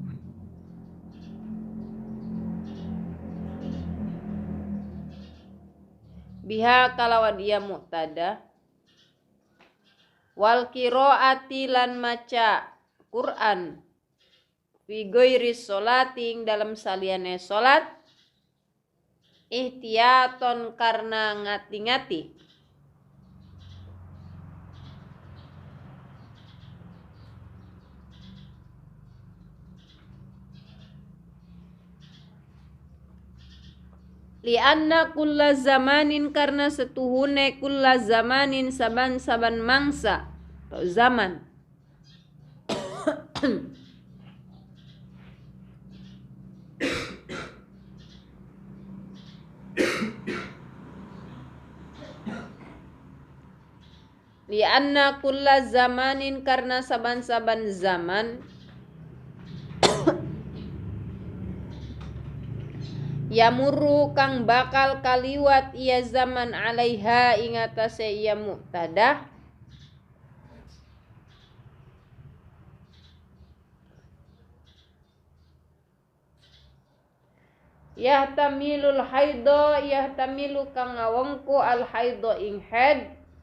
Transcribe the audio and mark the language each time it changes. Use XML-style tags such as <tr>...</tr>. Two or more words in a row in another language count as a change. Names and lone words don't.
<jv>Biha kalawan ia muqtada.</jv> <ar>والقراءة</ar> <jv>lan maca Quran</jv> <ar>في غير صلاة</ar> <jv>dalam saliyane salat ihtiyaton karena ngati-ngati.</jv> <ar>لأن كل زمان</ar> <jv>karena setuhune</jv> <ar>كل زمان</ar> <jv>saban-saban mangsa atau zaman.</jv> <ar>لأن كل زمان</ar> <jv>karena saban-saban zaman yamurru kang bakal kaliwat ia zaman alaiha ingatase ia muqtadah</jv> <ar>يحتمل الحيض يحتمل</ar> <jv>kang ngawengku</jv> <ar>الحيض</ar> <jv>ing haid</jv>